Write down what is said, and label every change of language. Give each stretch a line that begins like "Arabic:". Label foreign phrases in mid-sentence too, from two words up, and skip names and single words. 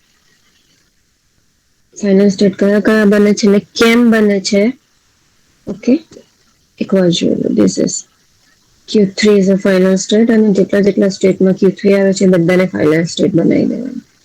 English: Final state
Gujarati: કયા કયા બને છે ને કેમ બને છે. Okay, એકવાર જોઈ લો.
English: This is Q3 is a final state
Gujarati: અને જેટલા જેટલા સ્ટેટમાં Q3 આવે છે બધાને
English: final state
Gujarati: બનાવી દેવાનું.